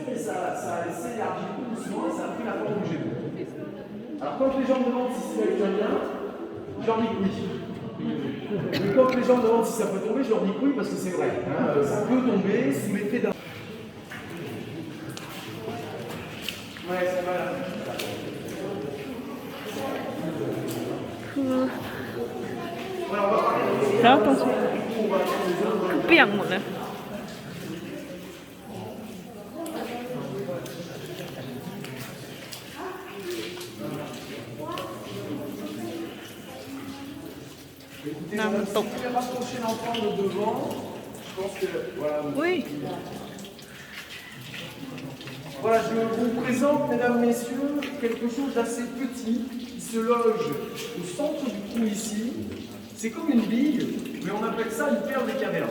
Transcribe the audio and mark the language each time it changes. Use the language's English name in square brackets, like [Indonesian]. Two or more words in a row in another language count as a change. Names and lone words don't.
[French] Et ça s'est élargi tout doucement et ça a pris la forme du jet d'eau. Alors quand les gens me demandent si c'est bien, je leur dis que oui. Mais quand les gens me demandent si ça peut tomber, je leur dis que oui parce que c'est vrai. Hein, ça peut tomber sous l'effet d'un... Ouais, c'est mal. [Thai] คือแล้วตรงนี้คือเปียกหมดเลยน้ำมันตก Oui. [French] Voilà, je vous présente, mesdames, messieurs, quelque chose d'assez petit qui se loge au centre du trou ici. C'est comme une bille, mais on appelle ça une perle des cavernes.